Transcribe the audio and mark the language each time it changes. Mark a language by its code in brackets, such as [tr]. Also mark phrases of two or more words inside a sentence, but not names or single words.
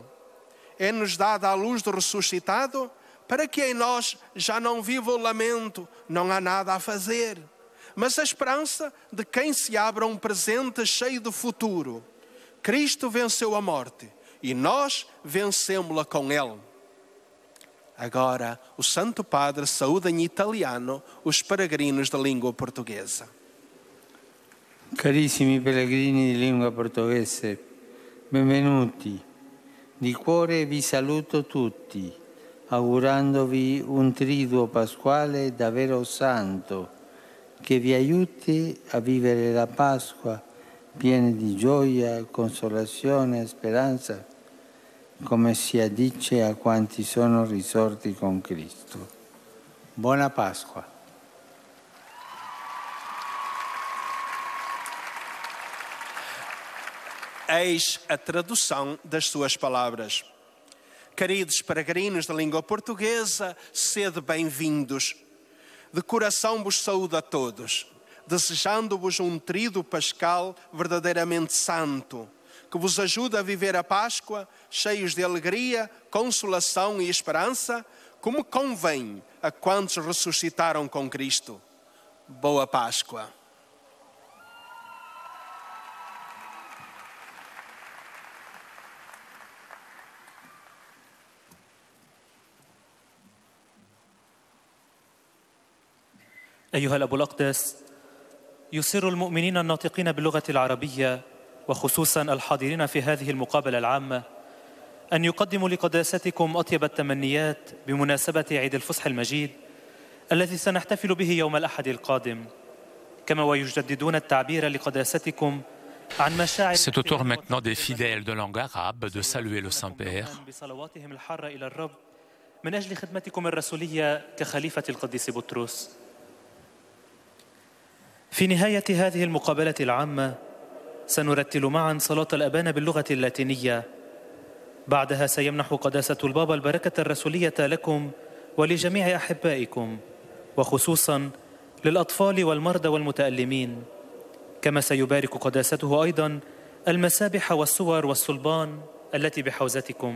[pt] É-nos dada a luz do ressuscitado, para que em nós já não viva o lamento, não há nada a fazer, mas a esperança de quem se abre a um presente cheio de futuro. Cristo venceu a morte e nós vencemos-la com Ele. Agora, o Santo Padre saúda em italiano os peregrinos da língua portuguesa. [it] Carissimi pellegrini di lingua portoghese, benvenuti. Di cuore vi saluto tutti, augurandovi un triduo pasquale davvero santo, che vi aiuti a vivere la Pasqua pieni di gioia, consolazione e speranza, come si addice a quanti sono risorti con Cristo. Buona Pasqua. [pt] Eis a tradução das suas palavras. Queridos peregrinos da língua portuguesa, sede bem-vindos. De coração vos saúdo a todos, desejando-vos um tríduo pascal verdadeiramente santo, que vos ajude a viver a Páscoa cheios de alegria, consolação e esperança, como convém a quantos ressuscitaram com Cristo. Boa Páscoa! [ar] أيها الأب الأقدس، يسر المؤمنين الناطقين باللغة العربية وخصوصا الحاضرين في هذه المقابلة العامة أن يقدموا لقداستكم أطيب التمنيات بمناسبة عيد الفصح المجيد الذي سنحتفل به يوم الأحد القادم، كما ويجددون التعبير لقداستكم عن مشاعر. [fr] C'est au tour maintenant des fidèles de langue arabe de saluer le Saint-Père. [ar] بصلواتهم الحارة إلى الرب من أجل خدمتكم الرسولية كخليفة القديس بطرس. في نهاية هذه المقابلة العامة سنرتل معا صلاة الأبان باللغة اللاتينية. بعدها سيمنح قداسة البابا البركة الرسولية لكم ولجميع أحبائكم، وخصوصا للأطفال والمرضى والمتألمين، كما سيبارك قداسته أيضا المسابح والصور والصلبان التي بحوزتكم.